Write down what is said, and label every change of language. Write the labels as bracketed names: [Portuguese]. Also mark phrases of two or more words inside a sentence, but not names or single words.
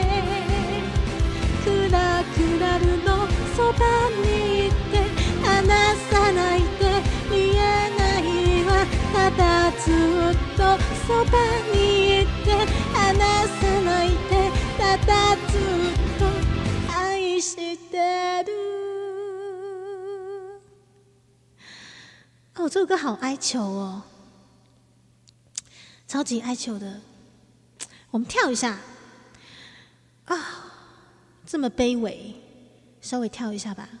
[Japanese] クラクラルのそばにいて離さないで。言えないわただずっとそばにいて離さないで。たずっと愛してる。 [Chinese] 哦，这首歌好哀求哦，超级哀求的。我们跳一下啊，这么卑微，稍微跳一下吧。